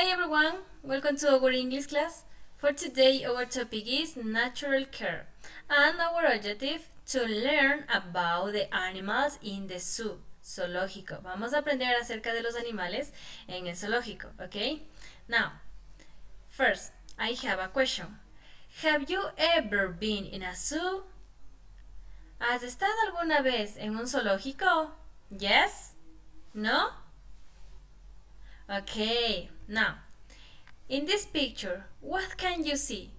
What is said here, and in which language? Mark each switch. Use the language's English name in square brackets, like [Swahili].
[English] everyone, welcome to our English class. For today our topic is natural care and our objective to learn about the animals in the zoo, zoológico. [Spanish] Vamos a aprender acerca de los animales en el zoológico, okay? [English] Now, first, I have a question. Have you ever been in a zoo? [Spanish] ¿Has estado alguna vez en un zoológico? [English] Yes? No? Okay, now, in this picture, what can you see?